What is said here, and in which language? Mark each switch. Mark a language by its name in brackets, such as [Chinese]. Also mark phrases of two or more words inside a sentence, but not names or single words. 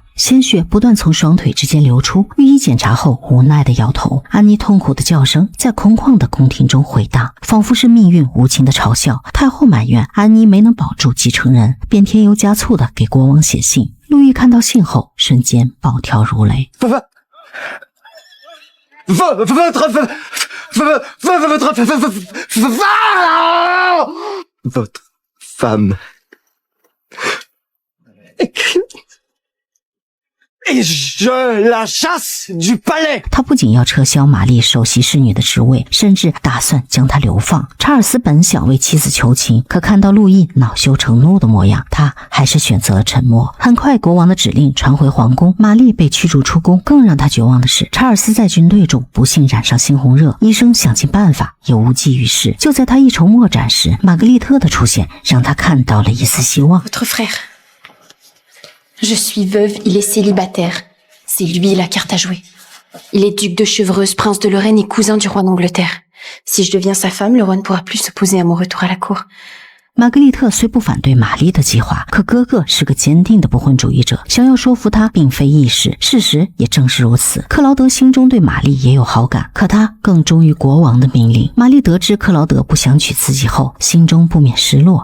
[Chinese] 鲜血不断从双腿之间流出，御医检查后无奈地摇头。安妮痛苦的叫声在空旷的宫廷中回荡，仿佛是命运无情的嘲笑。太后埋怨安妮没能保住继承人，便添油加醋地给国王写信。路易看到信后，瞬间暴跳如雷。 [French] Votre femme. Et je la chasse du palais. [Chinese] 他不仅要撤销玛丽首席侍女的职位，甚至打算将她流放。查尔斯本想为妻子求情，可看到路易恼羞成怒的模样，他还是选择了沉默。很快，国王的指令传回皇宫，玛丽被驱逐出宫。更让他绝望的是，查尔斯在军队中不幸染上猩红热，医生想尽办法也无济于事。就在他一筹莫展时，玛格丽特的出现让他看到了一丝希望。 [French] Votre frère.Je suis veuve, il est célibataire. C'est lui la carte à jouer. Il est duc de Chevreuse, prince de Lorraine et cousin du roi d'Angleterre. Si je deviens sa femme, le roi ne pourra plus s'opposer à mon retour à la cour. [Chinese] 玛格丽特虽不反对玛丽的计划，可哥哥是个坚定的不婚主义者，想要说服他并非易事。事实也正是如此，克劳德心中对玛丽也有好感，可他更忠于国王的命令。玛丽得知克劳德不想娶自己后，心中不免失落。